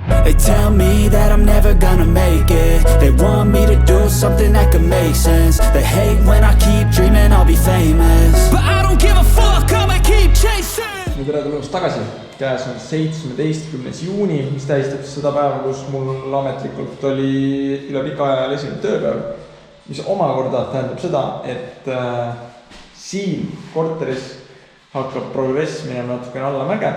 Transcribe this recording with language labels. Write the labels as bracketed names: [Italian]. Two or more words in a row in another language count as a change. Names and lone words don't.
[English] They tell me that I'm never gonna make it. They want me to do something that could make sense. They hate when I keep dreaming I'll be famous, but I don't give a fuck, I'ma keep chasing. [Estonian] Tere tulemast tagasi. Käes on 17. juuni, mis tähistab seda päeva, kus mul ametlikult oli üle pika aja esimene tööpäev, mis omakorda tähendab seda, et siin korteris hakkab progress minema natukene allamäge.